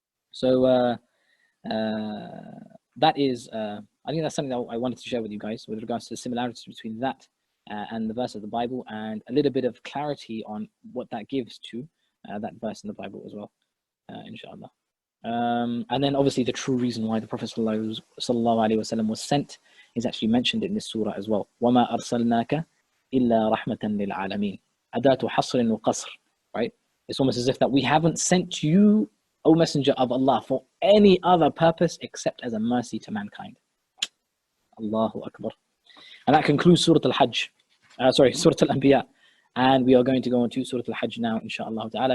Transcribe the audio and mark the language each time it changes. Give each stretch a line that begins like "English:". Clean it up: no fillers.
English: So that is, I think that's something that I wanted to share with you guys with regards to the similarities between that and the verse of the Bible, and a little bit of clarity on what that gives to that verse in the Bible as well, inshallah. And then obviously the true reason why the Prophet sallallahu alaihi wasallam was sent is actually mentioned in this surah as well.
Arabic: وَمَا أَرْسَلْنَاكَ إِلَّا رَحْمَةً لِلْعَالَمِينَ. أَدَاةُ حَصْرٍ وَقَصْرٍ, right?
English: It's almost as if that we haven't sent you, O Messenger of Allah, for any other purpose except as a mercy to mankind. Allahu Akbar. And that concludes Surah Al-Hajj. Surah Al-Anbiya. And we are going to go on to Surah Al-Hajj now, inshallah ta'ala.